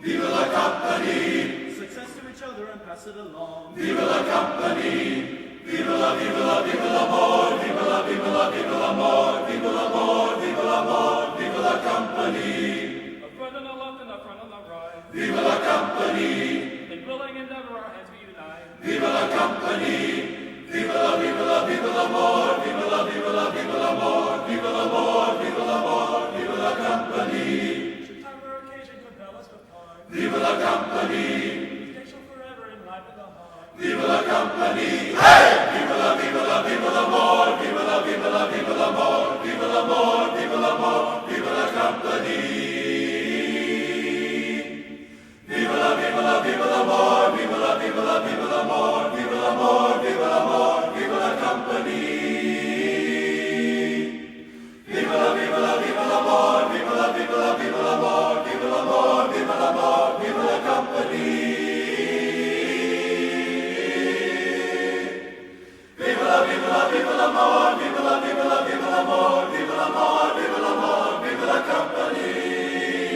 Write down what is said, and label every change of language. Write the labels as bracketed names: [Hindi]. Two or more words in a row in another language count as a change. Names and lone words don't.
[Italian] Viva la company! [English] Success to each other and pass it along. [Italian] Viva la company! Viva la, viva la, viva l'amor! Viva la, viva la, viva l'amor! Viva l'amor, viva l'amor! Viva la company! [English] A foot on the left and a front on the right. [Italian] Viva la company! [English] In willing endeavor our hands we unite. [Italian] Viva la company! Viva la, viva la, viva l'amor! Viva la, viva la, viva l'amor! Viva l'amor, viva l'amor! Viva la company! Viva la company! [English] They shall forever enliven the heart. [Italian] Viva la company! Hey! Viva la, viva la, viva l'amor! Viva la, viva la, viva l'amor! Viva l'amor, viva l'amor! Viva la company! Viva la, viva la, viva l'amor! Viva la, viva la, viva l'amor! Viva l'amor, viva l'amor! Viva la company! Viva la, viva la, viva l'amor! Viva la, viva la, viva l'amor! Viva l'amor, viva l'amor! Viva la company! Viva la, viva la, viva l'amor! Viva la, viva la, viva l'amor! Viva l'amor, viva l'amor! Viva la company!